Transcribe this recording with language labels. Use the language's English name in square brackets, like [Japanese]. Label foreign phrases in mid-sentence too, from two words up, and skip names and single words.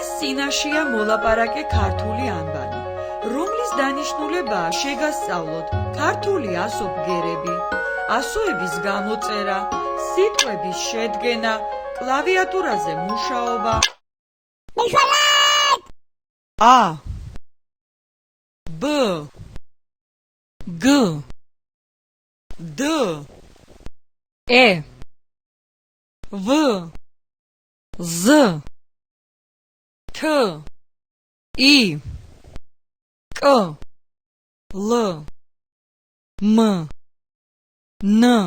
[Georgian] წინაშია მოლაპარაკე ქართული ანბანი, რომლის დანიშნულებაა შეგასწავლოთ ქართული ასობგერები, ასოების გამოწერა, სიტყვების შედგენა, კლავიატურაზე მუშაობა. A B G D E V Z T I K L M N